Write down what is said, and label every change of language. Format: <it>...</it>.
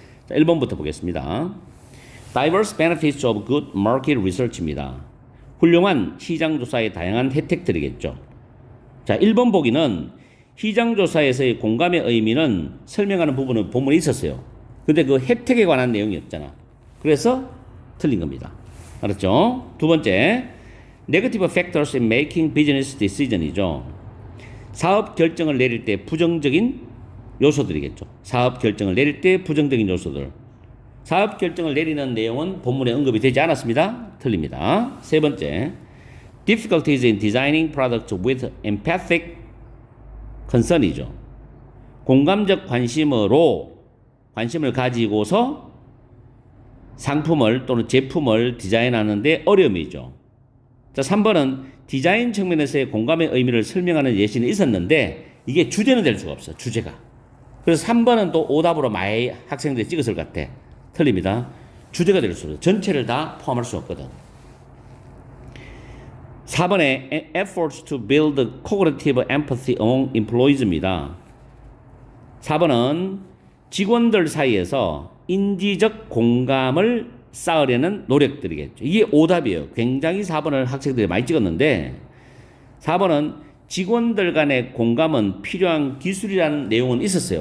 <ko>자, 1번부터 보겠습니다.</ko> <en>Diverse benefits of good market research입니다.</en> <ko>훌륭한 시장조사의 다양한 혜택들이겠죠. 자, 1번 보기는 시장조사에서의 공감의 의미는 설명하는 부분은 본문에 있었어요. 근데 그 혜택에 관한 내용이 없잖아. 그래서 틀린 겁니다. 알았죠? 두 번째,</ko> <en>negative factors in making business decision이죠.</en> <ko>사업 결정을 내릴 때 부정적인 요소들이겠죠. 사업 결정을 내릴 때 부정적인 요소들. 사업 결정을 내리는 내용은 본문에 언급이 되지 않았습니다. 틀립니다. 세 번째,</ko> <en>difficulties in designing products with empathic concern이죠.</en> <ko>공감적 관심을 가지고서 상품을 또는 제품을 디자인하는데 어려움이죠. 자, 3번은 디자인 측면에서의 공감의 의미를 설명하는 예시는 있었는데 이게 주제는 될 수가 없어. 주제가. 그래서 3번은 또 오답으로 많이 학생들이 찍었을 것 같아. 틀립니다. 주제가 될 수 없어. 전체를 다 포함할 수 없거든. 4번에</ko> <en>efforts to build cognitive empathy among employees입니다.</en> <ko>4번은 직원들 사이에서 인지적 공감을 쌓으려는 노력들이겠죠. 이게 오답이에요. 굉장히 4번을 학생들이 많이 찍었는데 4번은 직원들 간의 공감은 필요한 기술이라는 내용은 있었어요.</ko>